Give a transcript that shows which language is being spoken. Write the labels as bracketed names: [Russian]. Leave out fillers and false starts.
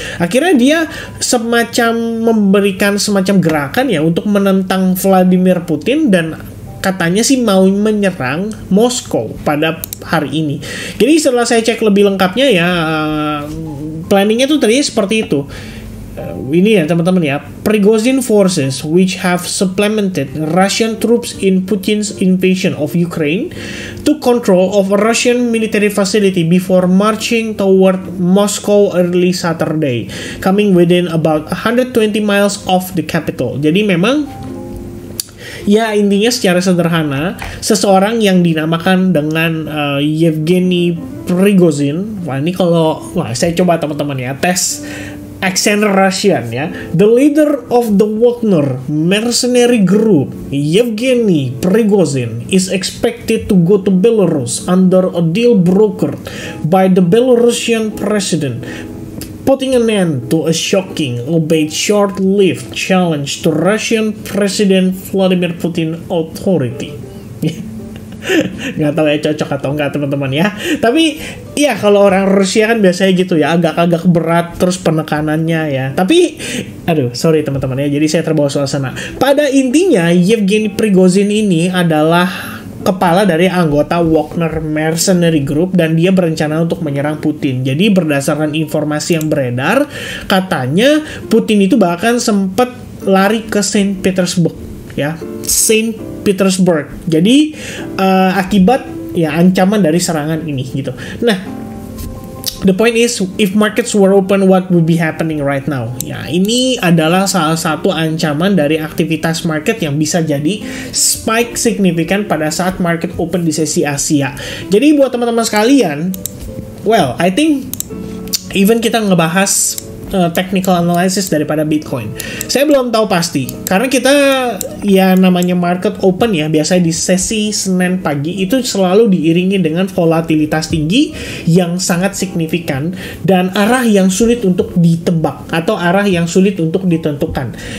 [Indonesian] Akhirnya dia semacam memberikan semacam gerakan ya untuk menentang Vladimir Putin dan katanya sih mau menyerang Moskow pada hari ini. Jadi setelah saya cek lebih lengkapnya ya, planningnya tuh tadinya seperti itu. Ini ya teman-teman ya, [English] Prigozhin forces which have supplemented Russian troops in Putin's invasion of Ukraine took control of a Russian military facility before marching toward Moscow early Saturday, coming within about 120 miles of the capital. [Indonesian] Jadi memang ya intinya secara sederhana, seseorang yang dinamakan dengan Yevgeny Prigozhin, saya coba teman-teman ya tes accent Russian ya. [English] The leader of the Wagner mercenary group, Yevgeny Prigozhin, is expected to go to Belarus under a deal brokered by the Belarusian president, putting an end to a shocking, albeit short-lived challenge to Russian President Vladimir Putin authority. [Indonesian] Nggak tahu ya cocok atau enggak teman-teman ya. Tapi ya kalau orang Rusia kan biasanya gitu ya, agak-agak berat terus penekanannya ya. Tapi sorry teman-teman ya, jadi saya terbawa suasana. Pada intinya Yevgeny Prigozhin ini adalah kepala dari anggota Wagner Mercenary Group dan dia berencana untuk menyerang Putin. Jadi berdasarkan informasi yang beredar, katanya Putin itu bahkan sempat lari ke Saint Petersburg ya, Saint Petersburg. Jadi akibat ya ancaman dari serangan ini gitu. Nah, [English] the point is, if markets were open, what would be happening right now? [Indonesian] Ya, ini adalah salah satu ancaman dari aktivitas market yang bisa jadi spike signifikan pada saat market open di sesi Asia. Jadi buat teman-teman sekalian, [English] well, I think even [Indonesian] kita ngebahas technical analysis daripada Bitcoin, saya belum tahu pasti karena kita ya namanya market open ya, biasanya di sesi Senin pagi itu selalu diiringi dengan volatilitas tinggi yang sangat signifikan dan arah yang sulit untuk ditebak atau arah yang sulit untuk ditentukan.